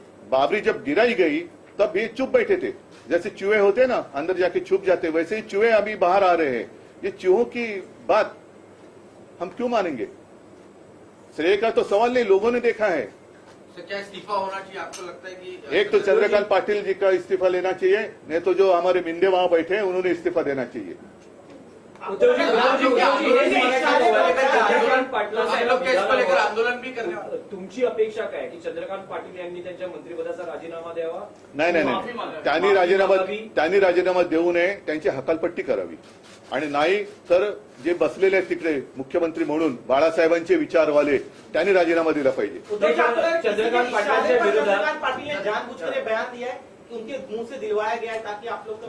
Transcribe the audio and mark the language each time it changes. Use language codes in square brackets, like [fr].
[hi] बाबरी जब गिराई गई तब ये चुप बैठे थे. जैसे चूहे होते ना अंदर जाके छुप जाते, वैसे ही चूहे अभी बाहर आ रहे हैं. ये चूहों की बात हम क्यों मानेंगे? श्रेय का तो सवाल नहीं, लोगों ने देखा है. क्या इस्तीफा होना चाहिए आपको लगता है कि? एक तो चंद्रकांत पाटिल जी का इस्तीफा लेना चाहिए, नहीं तो जो हमारे मिंदे वहां बैठे हैं उन्होंने इस्तीफा देना चाहिए. [mr] उद्धवजी हेच म्हणायचं होतं. चंद्रकांत पाटला [hi] हम लोग क्या इसको लेकर आंदोलन भी करने वाले हैं। [mr] तुमची अपेक्षा काय की चंद्रकांत पाटील यांनी त्यांच्या मंत्रिपदाचा राजीनामा द्यावा? नाही नाही माफी नाही मागावी. त्यांनी राजीनामा देऊ नये, त्यांची हकालपट्टी करावी. आणि नाही तर जे बसलेले आहेत तिकडे मुख्यमंत्री म्हणून बाळासाहेबांचे विचारवाले त्यांनी राजीनामा दिला पाहिजे. चंद्रकांत पाटलांच्या विरोधात [hi] पाटिल ने जानबूझकर बयान दिया है कि उनके मुंह से दिलवाया गया है ताकि आप लोग